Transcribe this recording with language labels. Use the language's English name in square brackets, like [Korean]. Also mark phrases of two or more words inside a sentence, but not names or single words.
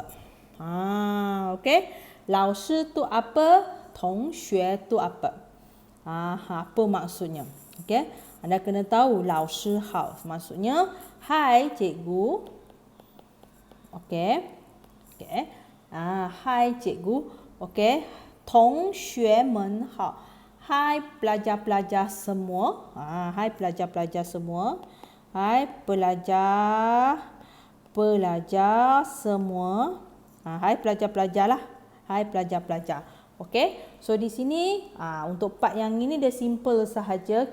[Malay] Okey. 老师 tu apa? 同学 tu apa? Apa maksudnya? Okey. Anda kena tahu [Chinese] 老师好 [Malay] maksudnya hai cikgu. Okey. Okey. Hai cikgu. Okey. [Chinese] 同学们好. [Malay] Hai pelajar-pelajar semua. Hai pelajar-pelajar semua. Hai pelajar semua. Hai pelajar-pelajar lah. Hai pelajar-pelajar. Okey. So di sini untuk part yang ini dia simple sahaja.